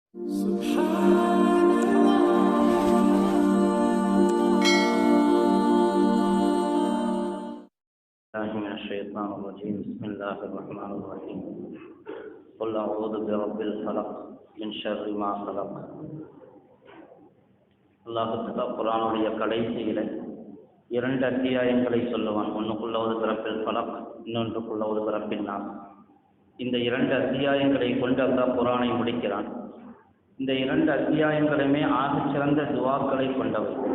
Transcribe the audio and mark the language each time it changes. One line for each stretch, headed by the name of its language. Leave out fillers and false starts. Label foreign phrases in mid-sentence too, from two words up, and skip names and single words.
Arabic: من الشيطان الرجيم. بسم الله الرحمن الرحيم. قل أعوذ برب الفلق من شر ما خلق.
Tamil: அல்லாஹ் குர்ஆனுடைய கடைசியில 2 அத்தியாயங்களை சொல்லுவான். ஒன்றுக்குள்ளவது பிறப்பில் ஃபலக், இன்னொன்றுக்குள்ளவது பிறப்பின் நாஸ். இந்த 2 அத்தியாயங்களை கொண்டு அல்லாஹ் குர்ஆனை முடிக்கிறான். இந்த 2 அத்தியாயங்களுமே ஆகச் சிறந்த துஆக்களை கொண்டவை.